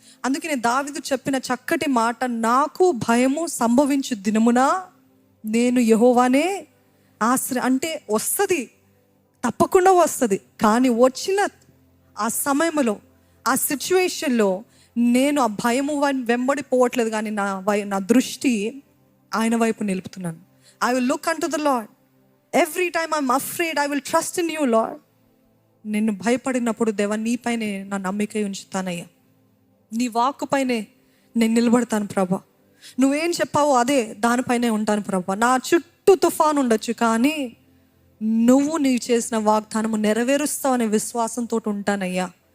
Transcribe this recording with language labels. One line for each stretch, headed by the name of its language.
Telugu: అందుకనే దావీదు చెప్పిన చక్కటి మాట, నాకు భయము సంభవించు దినమున నేను యెహోవానే అంటే వస్తుంది, తప్పకుండా వస్తుంది. కానీ వచ్చిన ఆ సమయంలో ఆ సిచ్యువేషన్లో నేను ఆ భయము వెంబడిపోవట్లేదు, కానీ నా దృష్టి ఆయన వైపు నిలుపుతున్నాను.
English: I will look unto the Lord. Every time I'm afraid, I will trust in you, Lord.
Telugu: నిన్ను భయపడినప్పుడు దేవా నీపైనే నా నమ్మిక ఉంచుతానయ్యా, నీ వాక్కుపైనే నేను నిలబడతాను ప్రభా. నువ్వేం చెప్పావో అదే దానిపైనే ఉంటాను ప్రభా. నా చుట్టూ తుఫాను ఉండొచ్చు, కానీ నీవు చేసిన వాగ్దానము నెరవేరుస్తావు అనే విశ్వాసంతో ఉంటానయ్యా.